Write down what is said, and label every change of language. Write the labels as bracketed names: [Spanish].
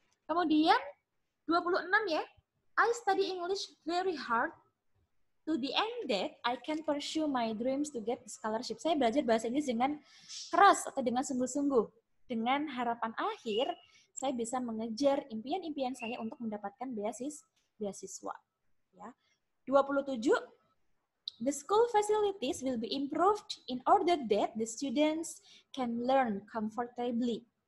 [English] Kemudian 26 ya, I study English very hard to the end that I can pursue my dreams to get scholarship. [Indonesian] Saya belajar bahasa Inggris dengan keras atau dengan sungguh-sungguh. Dengan harapan akhir, saya bisa mengejar impian-impian saya untuk mendapatkan beasiswa. Ya. [English] 27, the school facilities will be improved in order that the students can learn comfortably.